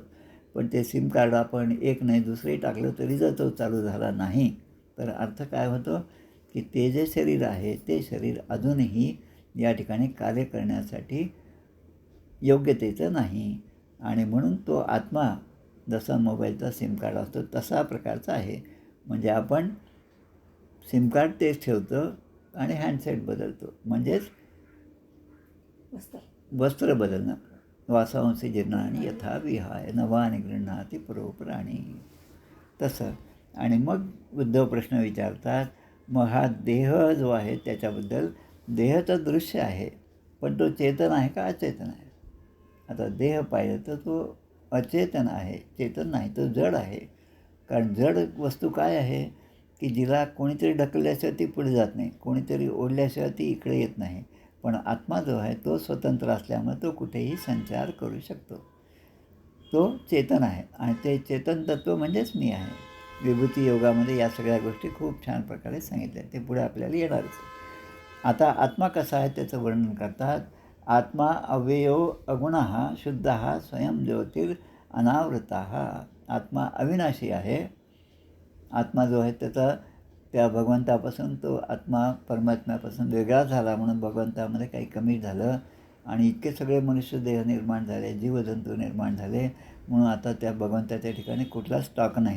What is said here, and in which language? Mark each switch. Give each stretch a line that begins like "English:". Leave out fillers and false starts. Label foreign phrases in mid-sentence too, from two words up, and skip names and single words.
Marathi: पण ते
English: SIM card
Marathi: आपण एक नाही दुसरे टाकलं तरी जर तो चालू झाला नाही तर अर्थ काय होतो की ते जे शरीर आहे ते शरीर अजूनही या ठिकाणी कार्य करण्यासाठी योग्यतेचं नाही. आणि म्हणून तो आत्मा जसा मोबाईलचा
English: SIM card
Marathi: असतो तसा प्रकारचा आहे. म्हणजे आपण
English: SIM card
Marathi: तेच ठेवतो आणि हँडसेट बदलतो, म्हणजेच वस्त्र बदलणं.
Sanskrit: वासांसी जीर्णानि यथा विहाय नवानि गृह्णाति परोपराणि.
Marathi: तसं. आणि मग उद्धव प्रश्न विचारतात, मग हा देह जो आहे त्याच्याबद्दल, देह तर दृश्य आहे पण तो चेतन आहे का अचेतन आहे? आता देह पाहिलं तर तो अचेतन आहे, चेतन नाही, तो जड आहे. कारण जड वस्तू काय आहे की जिला कोणीतरी ढकलल्याशिवाय ती पुढे जात नाही, कोणीतरी ओढल्याशिवाय ती इकडे येत नाही. पण आत्मा जो आहे तो स्वतंत्र असल्यामुळे तो कुठेही संचार करू शकतो. तो चेतन आहे आणि ते चेतन तत्व म्हणजेच मी आहे. विभूती योगामध्ये या सगळ्या गोष्टी खूप छान प्रकारे सांगितल्या, ते पुढे आपल्याला येणारच. आता आत्मा कसा आहे त्याचं वर्णन करतात.
Sanskrit: आत्मा अव्ययो अगुणः शुद्धः स्वयं ज्योतिर् अनावृतः.
Marathi: आत्मा अविनाशी आहे. आत्मा जो आहे त्या भगवंतापासून तो आत्मा परमात्म्यापासून वेगळा झाला म्हणून भगवंतामध्ये काही कमी झालं आणि इतके सगळे मनुष्य देह निर्माण झाले, जीवजंतू निर्माण झाले, म्हणून आता त्या भगवंताच्या ठिकाणी कुठला स्टॉक नाही.